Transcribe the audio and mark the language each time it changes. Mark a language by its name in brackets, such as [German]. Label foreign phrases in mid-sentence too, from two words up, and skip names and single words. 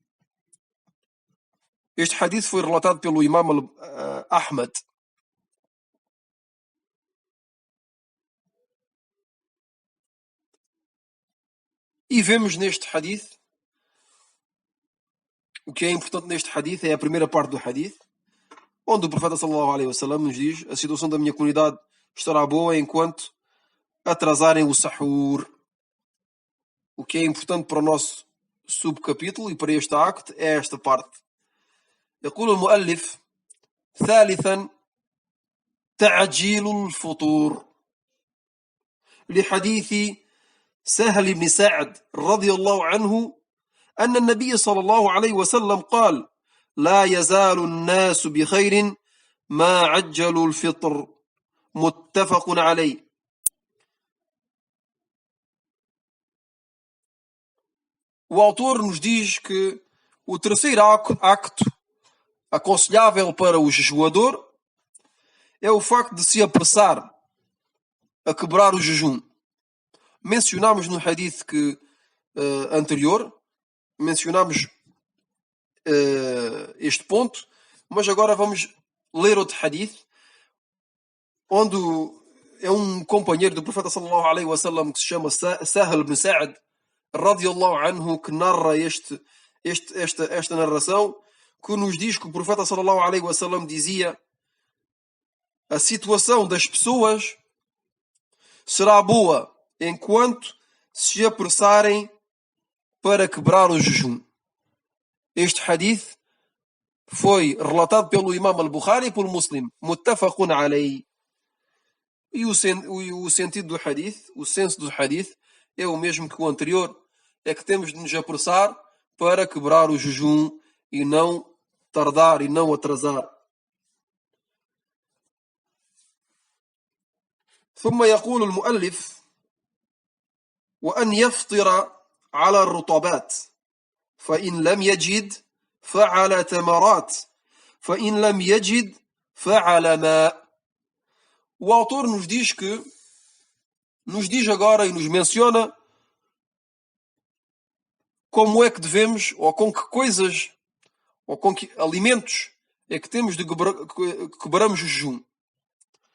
[Portuguese] Este hadith foi relatado pelo Imam Ahmad. E vemos neste hadith, o que é importante neste hadith é a primeira parte do hadith, onde o profeta [Arabic] صلى الله عليه وسلم [Portuguese] nos diz: a situação da minha comunidade estará boa enquanto atrasarem o sahur. O que é importante para o nosso subcapítulo e para este acto é esta parte. [Arabic] يقول المؤلف ثالثا تعجيل الفطور لحديث سهل بن سعد رضي الله عنه أن النبي صلى الله عليه وسلم قال: لا يزال الناس بخير ما عجلوا الفطر متفق عليه. [Portuguese] O autor nos diz que o terceiro acto aconselhável para o jejuador é o facto de se apressar a quebrar o jejum. Mencionámos no hadith anterior, mencionámos este ponto, mas agora vamos ler outro hadith, onde é um companheiro do profeta [Arabic] صلى الله عليه وسلم [Portuguese] que se chama Sahal ibn Sa'd [Arabic] رضي الله عنه, [Portuguese] que narra esta narração, que nos diz que o profeta [Arabic] صلى الله عليه وسلم [Portuguese] dizia: a situação das pessoas será boa enquanto se apressarem para quebrar o jejum. Este hadith foi relatado pelo Imam al-Bukhari e pelo Muslim. [Arabic] متفق عليه. [Portuguese] E o sentido do hadith, o senso do hadith, é o mesmo que o anterior. É que temos de nos apressar para quebrar o jejum e não tardar e não atrasar. [Arabic] ثم يقول المؤلف: وأن يفطر على الرطبات فإن لم يجد فعلى تمرات فإن لم يجد فعلى ماء. [Portuguese] O autor nos diz agora e nos menciona como é que devemos, ou com que coisas, ou com que alimentos é que temos de quebramos o jejum.